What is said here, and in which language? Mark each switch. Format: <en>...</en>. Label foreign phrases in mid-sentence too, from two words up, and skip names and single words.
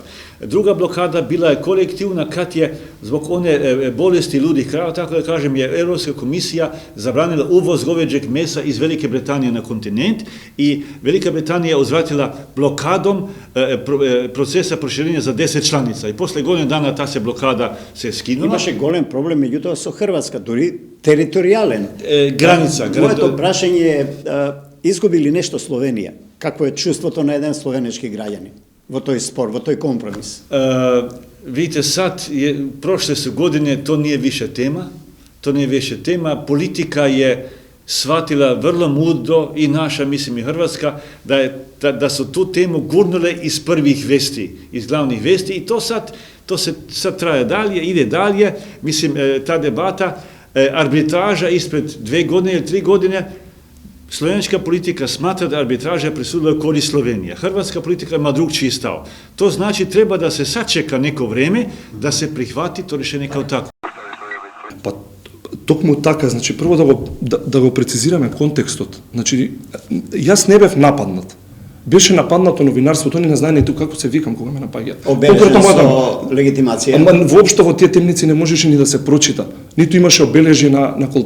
<sr>Druga blokada bila je kolektivna kad je zbog one bolesti ludih krava, tako da kažem, je Europska komisija zabranila uvoz goveđeg mesa iz Velike Britanije na kontinent i Velika Britanija je uzvratila blokadom procesa proširenja za 10 članica i posle godine dana ta se blokada se skinula.</sr> <mk>Имаше голем проблем меѓутоа со Хрватска, дури територијален. Граница. Моето прашање е, изгубили нешто Словенија? Какво е чувството на еден словенечки граѓанин во тој спор, во тој компромис?</mk> <sr>Vidite, sad, prošle su godine, to nije više tema, politika je shvatila vrlo mudro i naša, mislim i Hrvatska, da su tu temu gurnule iz prvih vesti, iz glavnih vesti i to se sad traje dalje, ide dalje, mislim, ta debata, arbitraža ispred 2 godine ili 3 godine, Slovenska politika smatra da arbitraža presudila u korist Slovenije. Hrvatska politika ima drugčiji stav. To znači treba da se sačeka neko vreme da se prihvati to rješenje kao tako.</sr> <mk>Pa tokmu така, значи прво да го прецизираме контекстот. Значи јас не бев нападнат. Беше нападнато новинарството, не знае ниту како се викам кога ме напаѓаат. Обележен со легитимација. Ама воопшто во тие темници не можеше ни да се прочита. Ниту имаше обележи на култ.</mk>